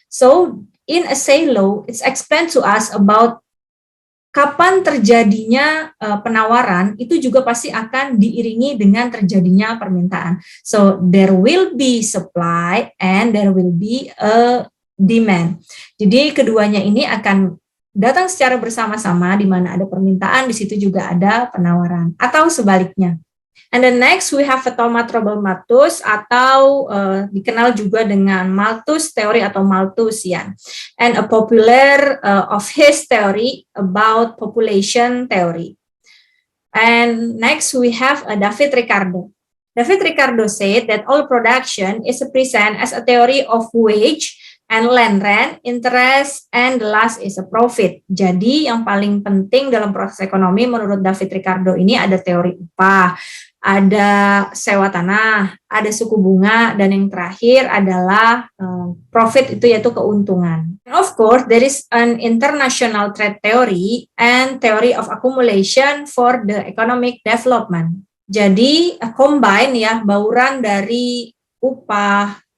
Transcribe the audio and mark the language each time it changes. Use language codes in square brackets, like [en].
[en] So in a Say law, it's explained to us [id] about kapan terjadinya penawaran, itu juga pasti akan diiringi dengan terjadinya permintaan. [en] So there will be supply and there will be a demand. [id] Jadi keduanya ini akan datang secara bersama-sama, di mana ada permintaan, di situ juga ada penawaran, atau sebaliknya. [en] And then next we have Thomas Robert Malthus [id] atau dikenal juga dengan [en] Malthus theory atau Malthusian, and a popular of his theory about population theory. And next we have David Ricardo. David Ricardo said that all production is present as a theory of wage and land rent, interest, and the last is a profit. [id] Jadi yang paling penting dalam proses ekonomi menurut David Ricardo ini ada teori upah, ada sewa tanah, ada suku bunga, dan yang terakhir adalah profit, itu yaitu keuntungan. [en] And of course, there is an international trade theory and theory of accumulation for the economic development. [id] Jadi combine ya, bauran dari upah,